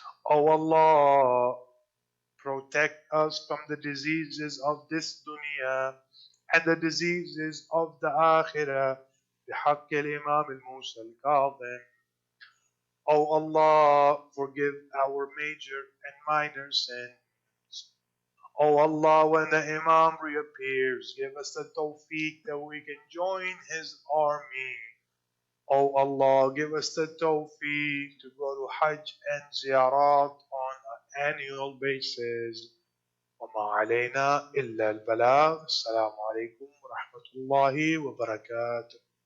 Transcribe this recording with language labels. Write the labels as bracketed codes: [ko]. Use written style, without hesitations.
[en] Oh Allah, protect us from the diseases of this dunya and the diseases of the akhirah. [ar] بحق الإمام الموسى الكاظم. [en] Oh Allah, forgive our major and minor sins. Oh Allah, when the Imam reappears, give us the tawfiq that we can join his army. Oh Allah, give us the tawfiq to go to Hajj and Ziyarat on an annual basis. [ar] وما علينا إلا البلاغ. السلام عليكم ورحمة الله وبركاته.